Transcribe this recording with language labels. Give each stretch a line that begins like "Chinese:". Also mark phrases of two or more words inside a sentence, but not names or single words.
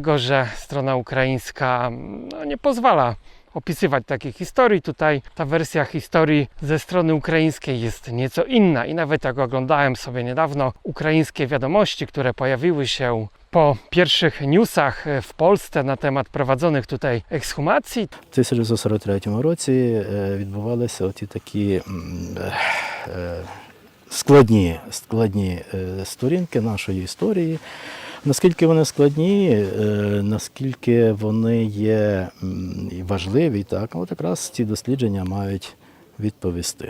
Polish: Ano dlatego, że strona ukraińska nie pozwala opisywać takich historii. Tutaj ta wersja historii ze strony ukraińskiej jest nieco inna i nawet jak oglądałem sobie niedawno ukraińskie wiadomości, które pojawiły się po pierwszych newsach w Polsce na temat prowadzonych tutaj ekshumacji.
Ukrainian: В 1943 році відбувалися оті такі складні сторінки нашої історії. Наскільки вони складні, наскільки вони є важливі, так, от якраз ці дослідження мають відповісти.